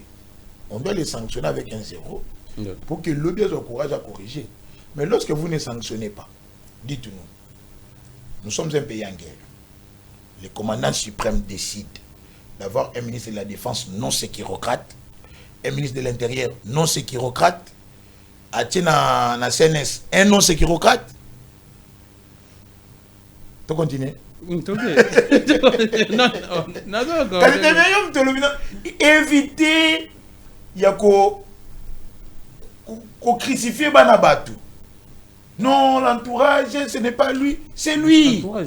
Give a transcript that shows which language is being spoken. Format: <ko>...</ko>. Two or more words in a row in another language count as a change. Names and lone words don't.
<fr>On doit les sanctionner avec un zéro pour que l'OBS ait le courage à corriger. Mais lorsque vous ne sanctionnez pas, dites-nous, nous sommes un pays en guerre. Le commandant suprême décide d'avoir un ministre de la Défense non sécurocrate un ministre de l'Intérieur non sécurocrate,</fr> <ln>atie na</ln> <fr>CNS un non sécurocrate. Tu continues.</fr> <ln>Éviter ya ko crucifier Banabatu.</ln> <fr>Non, l'entourage, ce n'est pas lui, c'est lui.</fr>